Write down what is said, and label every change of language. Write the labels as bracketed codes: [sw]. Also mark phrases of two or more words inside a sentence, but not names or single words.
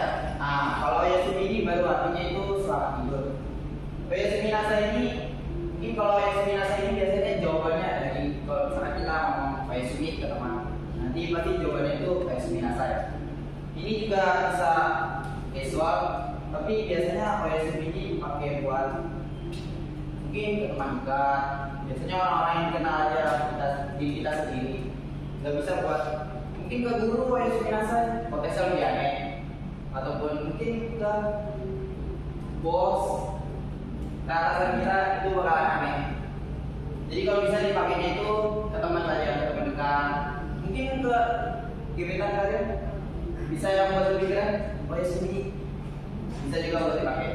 [id] Nah, kalau oyasumi ini baru artinya itu selamat tidur. [ja] おやすみなさい [id] ini mungkin kalau [ja] おやすみなさい [id] ini biasanya jawabannya dari kalau misalnya kita ngomong oyasumi ke teman, nanti pasti jawabannya itu [ja] おやすみなさい. [id] Ini juga bisa casual, tapi biasanya oyasumi ini pakai buat mungkin ke teman juga. Biasanya orang-orang yang kenal aja diri kita sendiri, nggak bisa buat mungkin ke guru [ja] おやすみなさい, [id] konteksnya lebih aneh, ataupun mungkin ke bos, ke atasan kita itu bakalan aneh. Jadi kalau bisa dipakainya itu ke teman saja, ke teman dekat, mungkin ke gebetan kalian, bisa yang buat lebih keren, oyasumi bisa juga buat dipakai.